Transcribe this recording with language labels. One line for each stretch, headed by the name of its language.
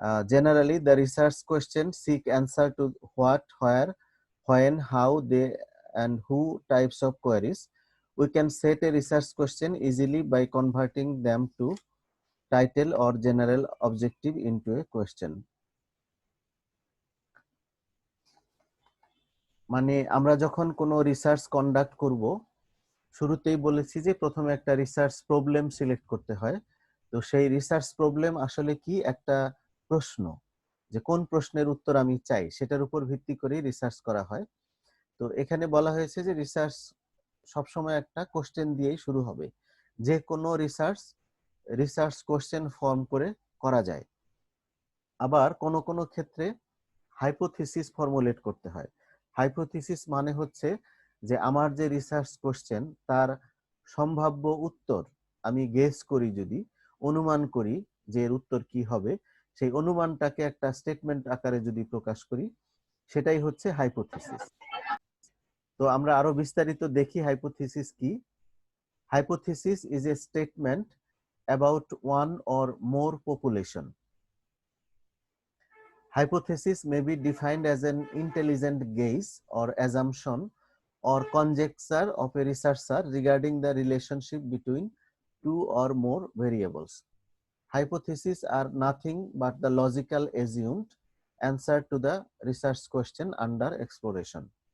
English: Generally, the research questions seek answer to what, where, when, how, they, and who types of queries. We can set a research question easily by converting them to title or general objective into a question.
Bangla: মানে আমরা যখন কোনো research conduct করব, শুরুতেই বলেছি যে প্রথমে একটা রিসার্চ প্রবলেম সিলেক্ট করতে হয়। তো সেই রিসার্চ প্রবলেম আসলে কি, একটা প্রশ্ন, যে কোন প্রশ্নের উত্তর আমি চাই সেটার উপর ভিত্তি করে রিসার্চ করা হয়। তো এখানে বলা হয়েছে যে রিসার্চ সবসময় একটা কোশ্চেন দিয়েই শুরু হবে। যে কোনো রিসার্চ কোশ্চেন ফর্ম করে করা যায়। আবার কোনো কোনো ক্ষেত্রে হাইপোথিসিস ফর্মুলেট করতে হয়। হাইপোথিসিস মানে হচ্ছে যে আমার যে রিসার্চ কোশ্চেন তার সম্ভাব্য উত্তর আমি গেস করি, যদি অনুমান করি যে এর উত্তর কি হবে, সেই অনুমানটাকে একটা স্টেটমেন্ট আকারে যদি প্রকাশ করি, সেটাই হচ্ছে হাইপোথিসিস। তো আমরা আরো বিস্তারিত দেখি হাইপোথিসিস কি।
English: Hypothesis is a statement about one or more population. Hypothesis may be defined as an intelligent guess or assumption or conjecture of a researcher regarding the relationship between two or more variables. Hypotheses are nothing but the logical assumed answer to the research question under exploration.